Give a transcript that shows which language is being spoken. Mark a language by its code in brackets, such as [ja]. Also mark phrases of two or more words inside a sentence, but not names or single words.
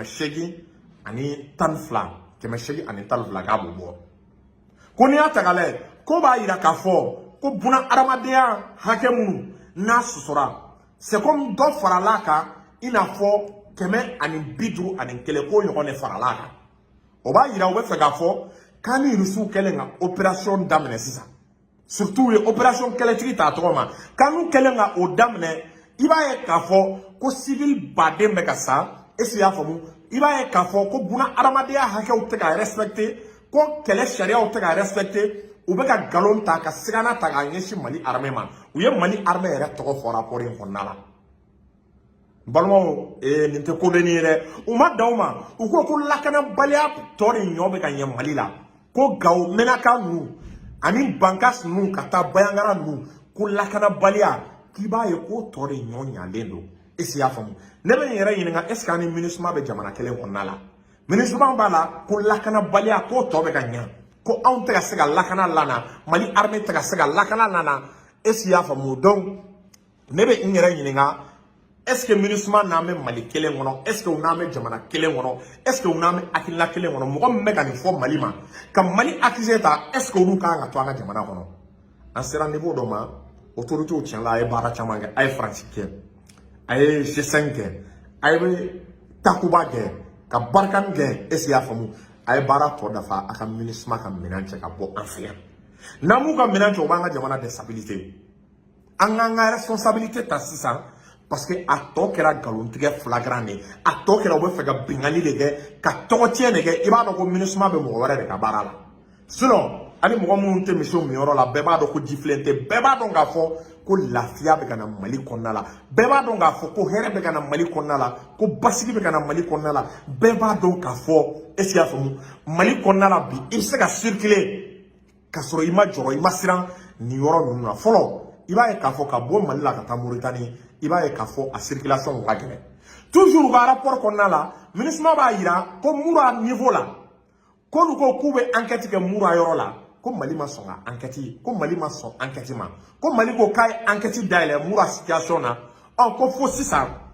[bm] 812 k'a b'o bɔ ko n'i y'a ta k'a lajɛ ko b'a yira k'a fɔ ko buna hadamadenya hakɛ minnu n'a sɔsɔra [fr] c'est comme [bm] dɔ faral'a kan i n'a fɔ 151 ko ɲɔgɔn de faral'a kan o b'a yira u bɛ fɛ k'a fɔ k'an ni Rusiw kɛlen ka opération daminɛ sisan surtout u ye opération kɛlɛtigi t'a tɔgɔ ma k'an n'u kɛlen ka o daminɛ i b'a ye k'a fɔ ko civil baden bɛ ka sa [fr] est-ce que [bm] i y'a faamu i b'a ye k'a fɔ ko buna adamadenya hakɛw tɛ ka respecter ko kɛlɛ sariyaw tɛ ka respecter u bɛ ka nkalon ta ka sigana ta k'a ɲɛsin Mali armée ma u ye Mali armée yɛrɛ tɔgɔ fɔ rapport in kɔnɔna la balimaw nin tɛ ko bɛ nin ye dɛ u ma dan o ma u ko ko lakanabaliya tɔ de ɲɔ bɛ ka ɲɛ Mali la ko Gawo Menaka ninnu ani Bankas ninnu ka taa Bayangara ninnu ko lakanabaliya k'i b'a ye ko tɔ de ɲɔ ɲalen don [fr] est-ce que [bm] i y'a faamu ne bɛ n yɛrɛ ɲininka [fr] est-ce que [bm] ani MINUSMA bɛ jamana kelen kɔnɔna la MINUSMA b'a la ko lakanabaliya k'o tɔ bɛ ka ɲɛ ko anw tɛ ka se ka lakana lana Mali armée tɛ ka se ka lakana lana [fr] est-ce que [bm] i y'a faamu donc ne bɛ n yɛrɛ ɲininka [fr] est-ce que [bm] MINUSMA n'an bɛ Mali kelen kɔnɔ [fr] est-ce que [bm] u n'an bɛ jamana kelen kɔnɔ [fr] est-ce que [bm] u n'an bɛ hakilina kelen kɔnɔ mɔgɔ min bɛ ka nin fɔ Mali ma ka Mali accusé ta [fr] est-ce que [bm] olu kan ka to an ka jamana kɔnɔ an sera niveau dɔ ma autorités tiɲɛ la a ye baara caman kɛ a ye Faransi kɛ a ye G5 kɛ a ye takuba kɛ ka barikani kɛ [fr] est-ce que [bm] i y'a faamu a ye baara tɔ dafa a ka MINUSMA ka minɛn cɛ ka bɔ an fɛ yan n'an m'u ka minɛn cɛ u b'an ka jamana déstabiliser an k'an ka responsabilité ta sisan parce que a tɔ kɛra nkalontigɛ flagrant de a tɔ kɛra u bɛ fɛ ka bingali de kɛ ka tɔgɔtiɲɛ de kɛ i b'a dɔn ko MINUSMA bɛ mɔgɔ wɛrɛ de ka baara la sinon hali mɔgɔ minnu tɛ misiw min yɔrɔ la bɛɛ b'a dɔn ko jifilen tɛ bɛɛ b'a dɔn k'a fɔ ko lafiya bɛ ka na Mali kɔnɔna la bɛɛ b'a dɔn k'a fɔ ko hɛrɛ bɛ ka na Mali kɔnɔna la ko basigi bɛ ka na Mali kɔnɔna la bɛɛ b'a dɔn k'a fɔ [fr] est-ce que [bm] i y'a faamu Mali kɔnɔna la bi i bɛ se ka circuler ka sɔrɔ i ma jɔrɔ i ma siran nin yɔrɔ ninnu na fɔlɔ i b'a ye k'a fɔ ka bɔ Mali la ka taa Mauritanie i b'a ye k'a fɔ a circulation ka gɛlɛn toujours u ka rapport kɔnɔna la MINUSMA b'a yira ko Mura niveau la k'olu ko k'u bɛ enquête kɛ Mura yɔrɔ la ko Mali ma sɔn ka enquête ko Mali ma sɔn enquête ma ko Mali ko k'a ye enquête dayɛlɛ Mura situation na ko fo sisan